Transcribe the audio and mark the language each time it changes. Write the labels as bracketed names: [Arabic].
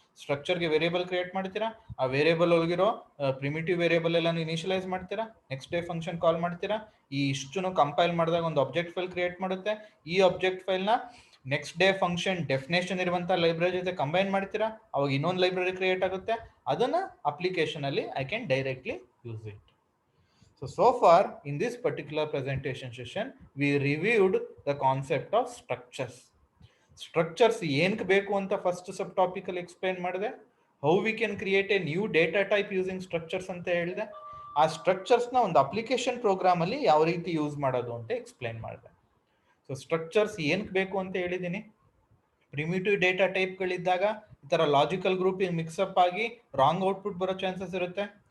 [Kannada] ಸ್ಟ್ರಕ್ಚರ್ಗೆ variable create ಮಾಡ್ತೀರಾ. ಆ variable ಒಳಗಿರೋ ಪ್ರಿಮಿಟಿವ್ ವೇರಿಯಬಲ್ ಎಲ್ಲ ಇನಿಷಿಯಲೈಸ್ ಮಾಡ್ತೀರಾ. ನೆಕ್ಸ್ಟ್ ಡೇ ಫಂಕ್ಷನ್ ಕಾಲ್ ಮಾಡ್ತೀರಾ. ಈ ಇಷ್ಟನ್ನು ಕಂಪೈಲ್ ಮಾಡಿದಾಗ ಒಂದು ಆಬ್ಜೆಕ್ಟ್ ಫೈಲ್ ಕ್ರಿಯೇಟ್ ಮಾಡುತ್ತೆ. ಈ object ಫೈಲ್ನ next day function definition ಇರುವಂಥ ಲೈಬ್ರರಿ ಜೊತೆ ಕಂಬೈನ್ ಮಾಡ್ತೀರಾ. ಅವಾಗ ಇನ್ನೊಂದು ಲೈಬ್ರರಿ ಕ್ರಿಯೇಟ್ ಆಗುತ್ತೆ. ಅದನ್ನು ಅಪ್ಲಿಕೇಶನಲ್ಲಿ [English] I can directly use it. So far in this particular presentation session, we reviewed the concept of structures. [Kannada] Structures ಏನಕ್ಕೆ ಬೇಕು ಅಂತ ಫಸ್ಟ್ ಸಬ್ ಟಾಪಿಕಲ್ಲಿ ಎಕ್ಸ್ಪ್ಲೈನ್ ಮಾಡಿದೆ. [English] how we can create a new data type using structures [Kannada] ಅಂತ ಹೇಳಿದೆ. ಆ ಸ್ಟ್ರಕ್ಚರ್ಸ್ನ ಒಂದು application ಪ್ರೋಗ್ರಾಮಲ್ಲಿ ಯಾವ ರೀತಿ ಯೂಸ್ ಮಾಡೋದು ಅಂತ ಎಕ್ಸ್ಪ್ಲೈನ್ ಮಾಡಿದೆ. ಸೊ ಸ್ಟ್ರಕ್ಚರ್ಸ್ ಏನಕ್ಕೆ ಬೇಕು ಅಂತ ಹೇಳಿದ್ದೀನಿ. ಪ್ರಿಮಿಟಿವ್ ಡೇಟಾ ಟೈಪ್ಗಳಿದ್ದಾಗ ಈ ಥರ ಲಾಜಿಕಲ್ ಗ್ರೂಪ್ ಮಿಕ್ಸಪ್ ಆಗಿ ರಾಂಗ್ ಔಟ್ಪುಟ್ ಬರೋ ಚಾನ್ಸಸ್ ಇರುತ್ತೆ.